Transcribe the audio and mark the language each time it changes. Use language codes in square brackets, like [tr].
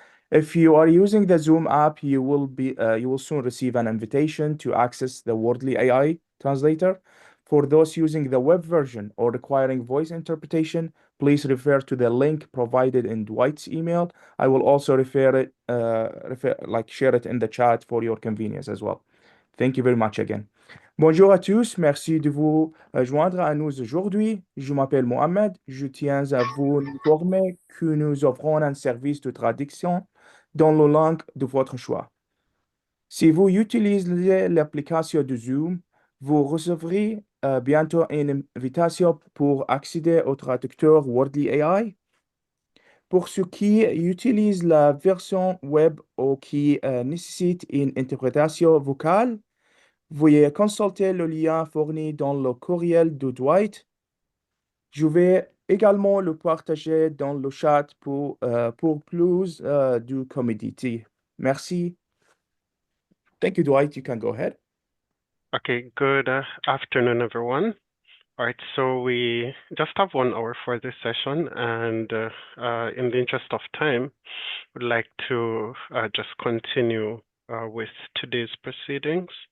[en] If you are using the Zoom app, you will soon receive an invitation to access the Wordly AI translator. For those using the web version or requiring voice interpretation, please refer to the link provided in Dwight's email. I will also share it in the chat for your convenience as well. Thank you very much again. [fr] Bonjour à tous, merci de vous joindre à nous aujourd'hui. Je m'appelle Mohamed, je tiens à vous informer que nous offrons un service de traduction dans la langue de votre choix. Si vous utilisez l'application de Zoom, vous recevrez bientôt une invitation pour accéder au traducteur Wordly AI. Pour ceux qui utilisent la version web ou qui nécessitent une interprétation vocale, veuillez consulter le lien fourni dans le courriel de Dwight. Je vais également le partager dans le chat pour plus de commodity. Merci. [en] Thank you, Dwight. You can go ahead. Okay, good afternoon, everyone. All right, so we just have 1 hour for this session, and in the interest of time, would like to just continue with today's proceedings.